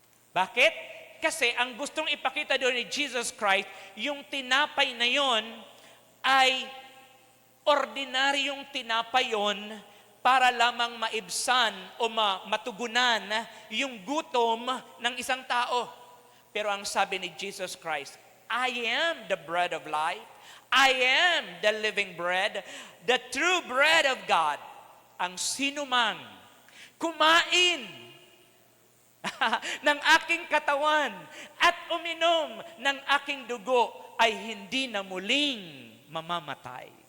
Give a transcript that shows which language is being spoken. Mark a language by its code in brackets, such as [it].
[tl] Bakit? Kasi ang gustong ipakita doon ni Jesus Christ, yung tinapay na yon ay ordinaryong tinapay yon para lamang maibsan o matugunan yung gutom ng isang tao. Pero ang sabi ni [en] Jesus Christ, I am the bread of life. I am the living bread, the true bread of God. [tl] Ang sinumang kumain ng aking katawan at uminom ng aking dugo ay hindi na muling mamamatay.